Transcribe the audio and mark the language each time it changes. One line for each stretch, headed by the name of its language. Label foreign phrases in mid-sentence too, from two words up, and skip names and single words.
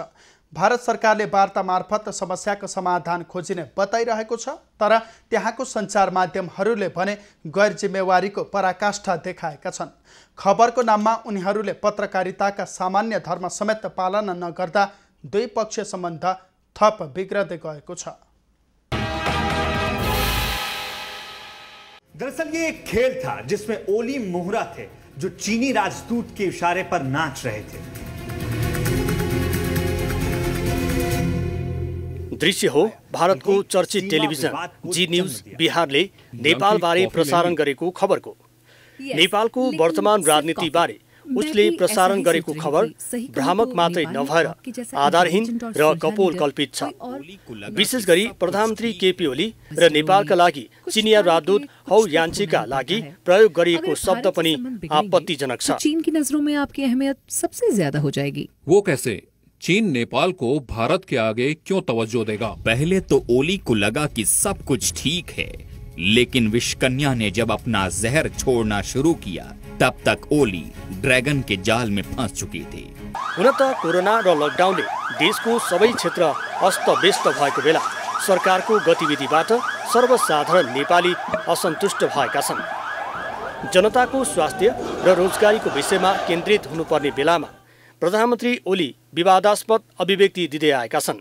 Nepali: भारत सरकारले वार्ता मार्फत समस्याको समाधान खोजिने बताइरहेको छ, तर त्यहाँको सञ्चार माध्यमहरूले भने गैर जिम्मेवारीको पराकाष्ठा देखाएका छन्। खबरको नाममा उनीहरूले पत्रकारिताका सामान्य धर्म समेत पालना नगर्दा द्विपक्षीय सम्बन्ध थप बिग्रदै गएको छ।
Hindi: दरअसल ये एक खेल था जिसमें ओली मोहरा थे जो चीनी राजदूत के इशारे पर नाच रहे थे।
Nepali: दृश्य हो भारतको चर्चित टेलिभिजन जी न्यूज बिहारले नेपालबारे प्रसारण गरेको खबरको। नेपालको वर्तमान राजनीतिबारे उसले प्रसारण गरेको खबर भ्रामक मात्रै नभएर आधारहीन र कपोलकल्पित छ। विशेष गरी प्रधानमन्त्री केपी ओली र नेपालका लागि चिनिया राजदूत हौ यान्चीका लागि प्रयोग गरिएको शब्द पनि आपत्तिजनक छ।
Hindi: चीन की नजरों में आपकी अहमियत सबसे ज्यादा हो जाएगी। वो कैसे? चीन नेपाल को भारत के आगे क्यों तवज्जो देगा? पहले तो ओली को लगा कि सब कुछ ठीक है, लेकिन विषकन्या ने जब अपना जहर छोड़ना शुरू किया तब तक ओली ड्रैगन के जाल में फंस चुकी थी।
Nepali: हुन त कोरोना र लकडाउनले देशको सबै क्षेत्र अस्तव्यस्त भएको बेला सरकारको गतिविधिबाट सर्वसाधारण नेपाली असन्तुष्ट भएका छन्। जनताको स्वास्थ्य र रोजगारीको विषयमा केन्द्रित हुनुपर्ने बेलामा प्रधानमन्त्री ओली विवादास्पद अभिव्यक्ति दिँदै आएका छन्।